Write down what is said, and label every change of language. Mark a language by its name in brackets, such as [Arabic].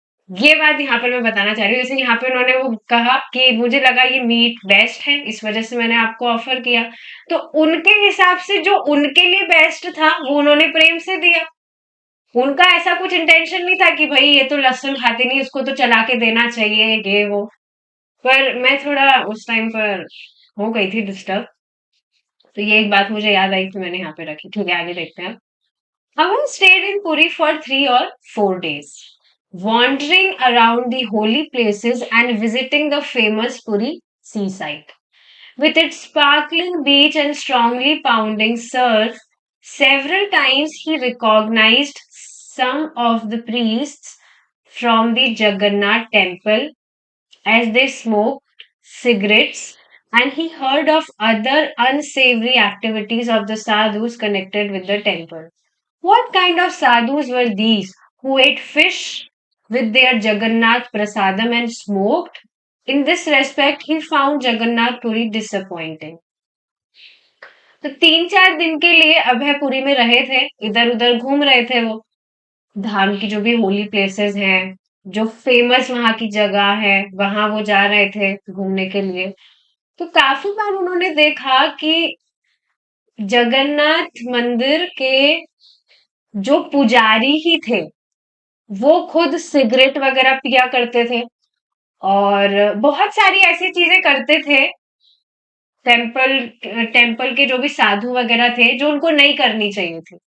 [Hindi] ये बात यहाँ पर मैं बताना चाह रही हूँ। जैसे यहाँ पे उन्होंने वो कहा कि मुझे लगा ये मीट बेस्ट है, इस वजह से मैंने आपको ऑफर किया, तो उनके हिसाब से जो उनके लिए बेस्ट था वो उन्होंने प्रेम से दिया। उनका ऐसा कुछ इंटेंशन नहीं था कि भाई ये तो लहसुन खाती नहीं, उसको तो चला के देना चाहिए, ये वो। पर मैं थोड़ा उस टाइम पर हो गई थी डिस्टर्ब, तो ये एक बात मुझे याद आई, तो मैंने यहाँ पे रखी। ठीक है, आगे देखते हैं। [English] Avan stayed in Puri for 3 or 4 days, wandering around the holy places and visiting the famous Puri seaside. With its sparkling beach and strongly pounding surf, several times he recognized some of the priests from the Jagannath temple as they smoked cigarettes, and he heard of other unsavory activities of the sadhus connected with the temple. What kind of sadhus were these who ate fish with their Jagannath prasadam and smoked? In this respect, he found Jagannath Puri disappointing. [Hindi] तो 3-4 दिन के लिए अभयपुरी में रहे थे, इधर उधर घूम रहे थे वो, धाम की जो भी होली प्लेसेस हैं, जो फेमस वहाँ की जगह है, वहाँ वो जा रहे थे घूमने के लिए। तो काफ़ी बार उन्होंने देखा कि जगन्नाथ मंदिर के जो पुजारी ही थे, वो खुद सिगरेट वगैरह पिया करते थे और बहुत सारी ऐसी चीज़ें करते थे टेम्पल टेम्पल के जो भी साधु वगैरह थे, जो उनको नहीं करनी चाहिए थी।